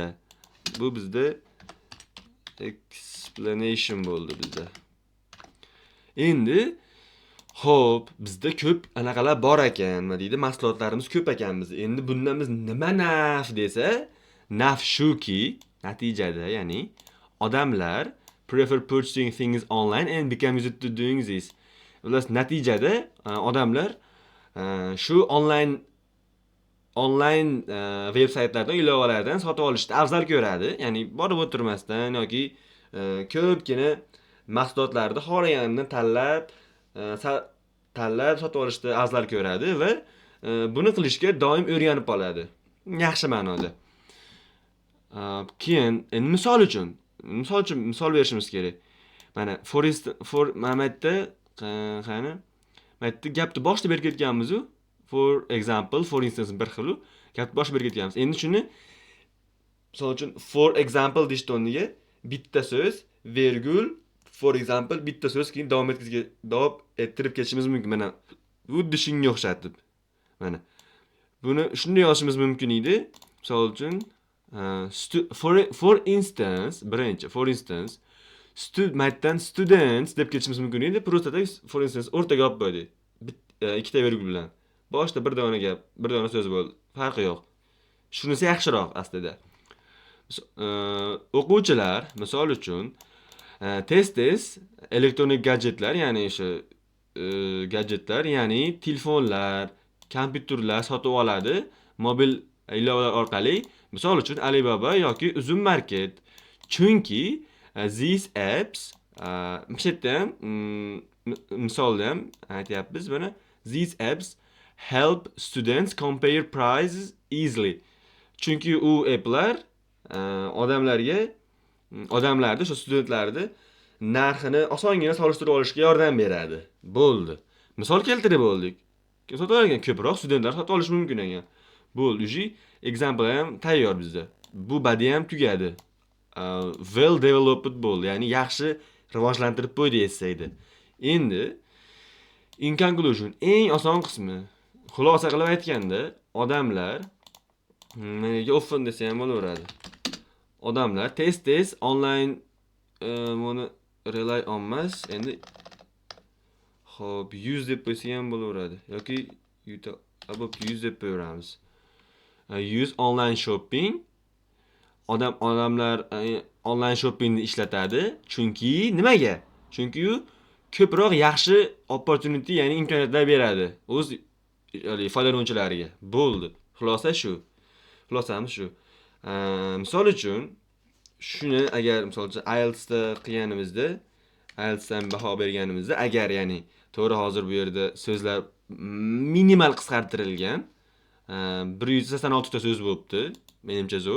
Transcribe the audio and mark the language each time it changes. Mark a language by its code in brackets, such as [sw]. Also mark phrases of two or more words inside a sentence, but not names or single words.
[uz] Bu bizda explanation bo'ldi bizda. Endi xo'p, bizda ko'p anaqalar bor ekan, nima deydi? Mahsulotlarimiz ko'p ekan biz. Endi bundan biz nima naf desa, naf shuki, natijada, ya'ni odamlar prefer purchasing things online and become used to doing this. Ular natijada odamlar shu onlayn veb-saytlardan, ilovalardan sotib olishni afzal ko'radi. Ya'ni borib o'tirmasdan yoki ko'pgina mahsulotlarni xohlaganini tanlab sotib olishni afzal ko'radi va buni qilishga doim o'rganib qoladi. Yaxshi ma'noda. Keyin misol uchun misol berishimiz kerak. Mana mana qani? Maytda gapni boshida berib ketganmiz-ku. [en] For example, for instance [uz] bir xil gapni boshida berib ketganmiz. Endi shuni misol uchun [en] for example [uz] deshni o'rniga bitta so'z, virgul, [en] for example [uz] bitta so'z keyin davom ettirib ketishimiz mumkin. Mana xuddi shunga o'xshatib. Mana buni shunday yozishimiz mumkin edi. Misol uchun [en] for instance, [uz] maytdan students deb ketishimiz mumkin edi. Prosta [en] for instance [uz] o'rtaga olib qo'ydik. Ikkita virgul bilan. Boshda bir dona gap, bir dona so'z bo'ldi. Farqi yo'q. Shunisi yaxshiroq aslida. O'quvchilar, misol uchun, tez elektronik gadjetlar, ya'ni o'sha gadjetlar, ya'ni telefonlar, kompyuterlar sotib oladi mobil ilovalar orqali. Misol uchun Alibaba yoki Uzum Market. Chunki [en] These apps [uz] bu yerda ham misolda ham aytyapmiz buni. [en] These apps help students compare prices easily. [uz] Chunki u applar odamlarni, shu studentlarni narxini osongina solishtirib olishga yordam beradi. Bo'ldi. Misol keltirib bo'ldik. Sotib olgan ko'proq studentlar sotib olish mumkin ekan. Bo'ldi. Uji example ham tayyor bizda. Bu badiy ham tugadi. [en] Well developed [uz] bo'ldi. Ya'ni yaxshi rivojlantirib qo'ydi essayni. Endi [en] in conclusion [uz] eng oson qismi, xulosa qilib aytganda, odamlar menga often desa ham bo'laveradi. Odamlar tez online buni rely olmas, endi xo'p, use deb qo'ysa ham bo'laveradi yoki use deb qo'yamiz. [en] Use online shopping. [uz] Odamlar [en] online shoppingni [uz] ishlatadi, chunki nimaga? Chunki u ko'proq yaxshi opportunity, ya'ni imkoniyatlar beradi o'z foydalanuvchilariga. Bo'ldi. Xulosa shu. Xulosamiz shu. Misol uchun shuni agar misol uchun IELTSda qilganimizda, IELTSdan baho berganimizda, agar ya'ni to'g'ri hozir bu yerda so'zlar minimal qisqartirilgan, 186 ta so'z bo'libdi, menimcha zo'r.